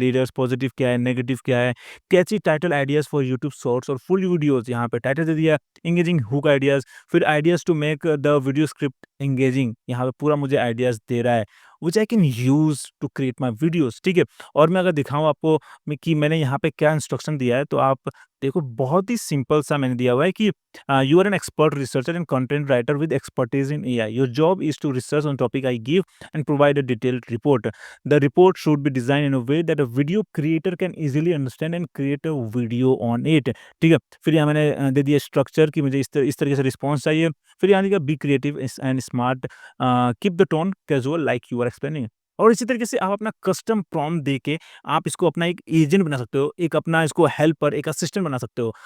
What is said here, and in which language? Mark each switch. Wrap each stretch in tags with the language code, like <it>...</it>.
<en>leaders,</en> <hi>positive क्या है, negative क्या है,</hi> <en>catchy title ideas for YouTube shorts और full videos,</en> <hi>यहाँ पे टाइटल दे दिया,</hi> <en>engaging hook ideas, फिर ideas to make the video script engaging,</en> <hi>यहाँ पे पूरा मुझे आइडियाज़ दे रहा है,</hi> <en>which I can use to create my videos,</en> <hi>ठीक है? और मैं अगर दिखाऊँ आपको कि मैंने यहाँ पे क्या इंस्ट्रक्शन दिया है, तो आप देखो बहुत ही सिंपल सा मैंने दिया हुआ है कि</hi> <en>you are an expert researcher and content writer with expertise in AI. Your job is to research on topic I give and provide a detailed report. The report should be designed in a way that a video creator can easily understand and create a video on it.</en> <hi>ठीक है, फिर यहाँ मैंने दे दिया structure कि मुझे इस तरीके से रिस्पॉन्स चाहिए, फिर यहाँ लिखा</hi> <en>Be creative and smart, keep the tone casual like you are explaining.</en> <hi>और इसी तरीके से आप अपना कस्टम प्रॉम्प्ट दे के आप इसको अपना एक एजेंट बना सकते हो, एक अपना इसको हेल्पर, एक असिस्टेंट बना सकते हो।</hi>